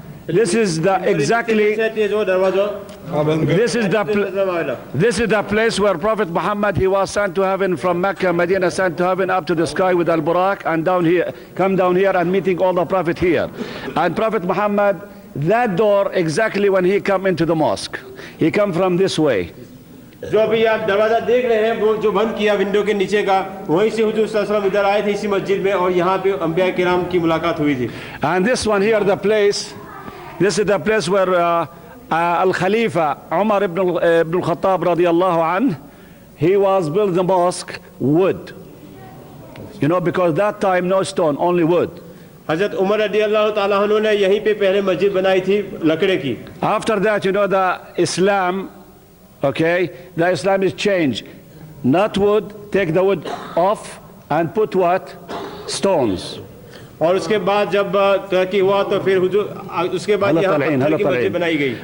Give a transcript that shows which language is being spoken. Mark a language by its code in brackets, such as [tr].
[en] This is the exactly. This is the place where Prophet Muhammad, he was sent to heaven from Mecca, Medina, sent to heaven up to the sky with Al-Buraq, and down here, come down here and meeting all the Prophet here. And Prophet Muhammad, that door exactly when he come into the mosque, he come from this way. [hi] जो अभी आप दरवाजा देख रहे हैं वो जो बंद किया विंडो के नीचे का, वहीं से हुजूर सल्लल्लाहु अलैहि वसल्लम इधर आए थे इसी मस्जिद में और यहाँ पे अंबिया किराम की मुलाकात हुई थी. [en] And this one here, the place, this is the place where Al-Khalifa Umar ibn al-Khattab radiyallahu anh, he was built the mosque wood. You know, because that time no stone, only wood. [hi] हजरत उमर रदियल्लाहु ताला अन्हु ने यहीं पे पहले मस्जिद बनाई थी लकड़े की. [en] After that, you know, the Islam, okay, the Islam is changed. Not wood, take the wood off and put what? Stones. [hi] और उसके बाद जब तरक्की हुआ तो फिर हुजूर उसके बाद यहाँ पत्थर की मस्जिद बनाई गई.